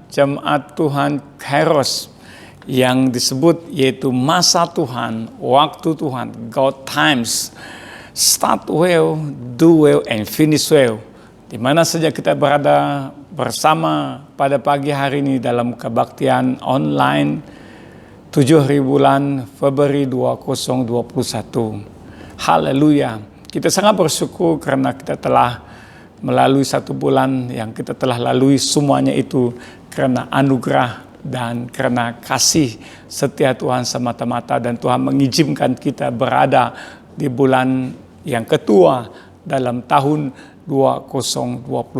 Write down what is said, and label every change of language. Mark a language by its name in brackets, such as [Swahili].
[Indonesian] Jemaat Tuhan Kairos yang disebut yaitu masa Tuhan, waktu Tuhan, [English] God times. Start well, do well, and finish well. [Indonesian] Di mana saja kita berada bersama pada pagi hari ini dalam kebaktian online 7 bulan Februari 2021. Haleluya. Kita sangat bersyukur karena kita telah melalui 1 bulan yang kita telah lalui, semuanya itu karena anugerah dan karena kasih setia Tuhan semata-mata, dan Tuhan mengizinkan kita berada di bulan yang ketua dalam tahun 2021.